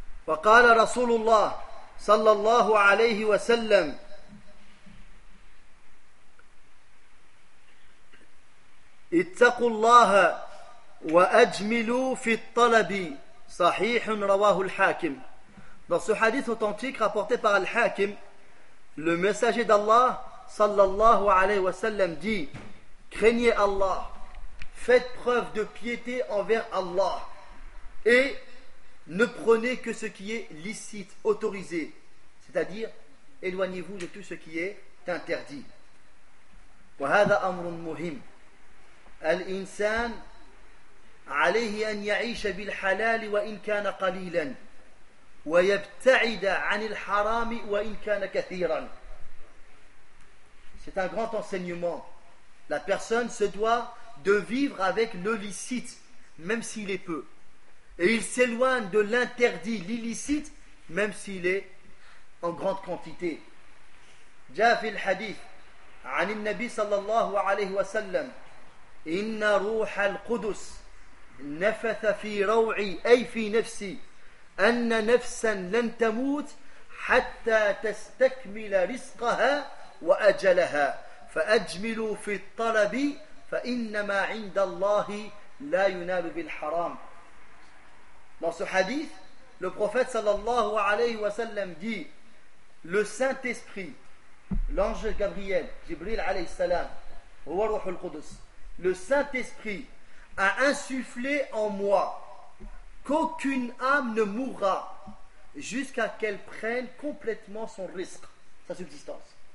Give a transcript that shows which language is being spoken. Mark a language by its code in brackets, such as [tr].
[ar] وقال رسول الله صلى الله عليه وسلم اتقوا الله وأجملوا في الطلب صحيح رواه الحاكم. [fr] Dans ce hadith authentique rapporté par Al-Hakim, le messager d'Allah, sallallahu alayhi wa sallam, dit: craignez Allah, faites preuve de piété envers Allah, et ne prenez que ce qui est licite, autorisé. C'est-à-dire, éloignez-vous de tout ce qui est interdit. [ar] وهذا أمر مهم. الإنسان عليه أن يعيش بالحلال وإن كان قليلا ويبتعد عن الحرام وإن كان كثيرا. [fr] C'est un grand enseignement. La personne se doit de vivre avec le licite, même s'il est peu. Et il s'éloigne de l'interdit, l'illicite, même s'il est en grande quantité. [ar] جاء في الحديث عن النبي صلى الله عليه وسلم إن روح القدس نفث في روعي أي في نفسي أن نفسا لن تموت حتى تستكمل رزقها وأجلها فأجملوا في الطلب فإنما عند الله لا ينال بالحرام. [fr] Dans ce hadith, le prophète صلى الله عليه وسلم dit: le Saint-Esprit, l'ange Gabriel, Jibril alayhi salam, le Saint-Esprit a insufflé en moi qu'aucune âme ne mourra jusqu'à qu'elle prenne complètement son risque, sa subsistance.